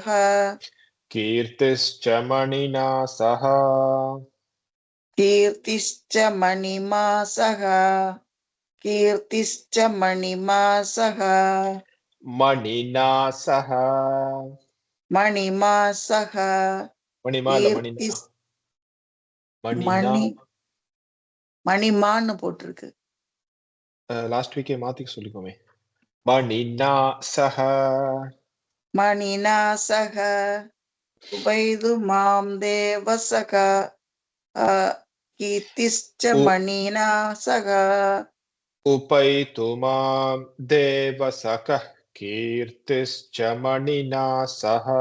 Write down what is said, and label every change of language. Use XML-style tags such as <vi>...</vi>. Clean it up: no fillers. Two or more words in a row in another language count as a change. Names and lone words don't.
<sa>कीर्तिश्च मणिना सह कीर्तिश्च मणिमा सह कीर्तिश्च मणिमा सह मणिना सह मणिमा सह</sa> <ta>मणिमा இல்ல மணினா</ta> <sa>कीर्तिस् மணினா</sa> <ta>मणि மணிமான்னு போட்டிருக்கு லாஸ்ட் வீக்கே மாத்தி சொல்லிக்கோமே</ta> <sa>मणिना सह मणिना सह उपैतु मां देवसख कीर्तिश्च उ- मणिना सह उपैतु मां देवसखः कीर्तिश्च मणिना सह</sa>